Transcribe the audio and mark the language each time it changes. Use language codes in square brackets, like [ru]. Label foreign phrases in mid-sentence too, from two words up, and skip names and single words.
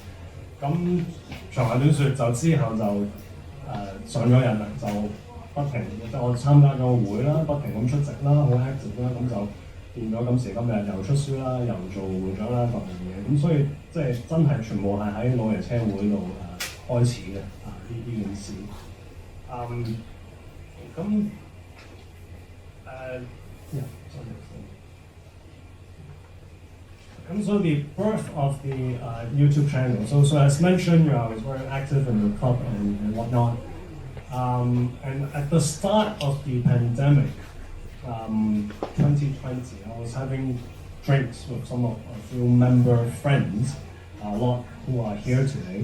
[yue] 咁長話短説，就之後就上咗癮啦，就不停即係我參加咗個會啦，不停咁出席啦，好 active 啦，咁就變咗今時今日又出書啦，又做會長啦各樣嘢，咁所以即係真係全部係喺老爺車會度開始嘅呢件事。 [en] 咁 yeah, and so the birth of the YouTube channel. So as mentioned, I was very active in the club and whatnot. And at the start of the pandemic, 2020, I was having drinks with some of a few member friends, a lot who are here today.